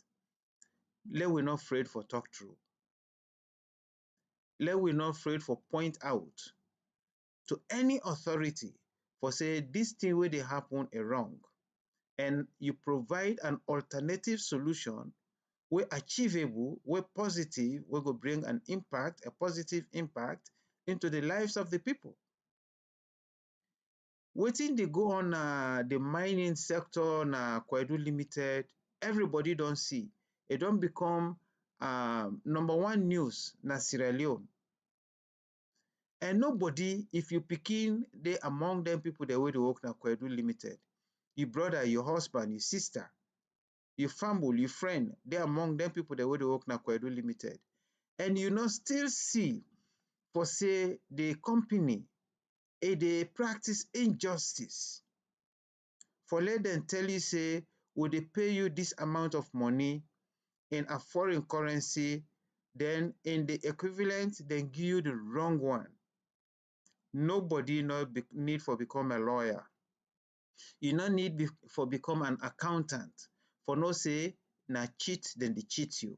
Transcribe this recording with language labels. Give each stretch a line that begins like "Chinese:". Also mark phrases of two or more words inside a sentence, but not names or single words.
Krio: Let we not afraid for talk true. Let we not afraid for point out to any authority for say this thing where they happen is wrong. And you provide an alternative solution where achievable, where positive, where go bring an impact, a positive impact, into the lives of the people. Wetin dey go on the mining sector na Kwedu Limited, everybody don see. E don become number one news na Sierra Leone. And nobody, if you pikin dey among them people dey wey dey work na Kwedu Limited, your brother, your husband, your sister, your family, your friend, dey among them people dey wey dey work na Kwedu Limited. And you no still see for say the company dey practice injustice. For let them tell you say, we dey pay you this amount of money in a foreign currency, then in the equivalent, then give you the wrong one. Nobody need for become a lawyer. You no need for become an accountant for no say na cheat, then they cheat you.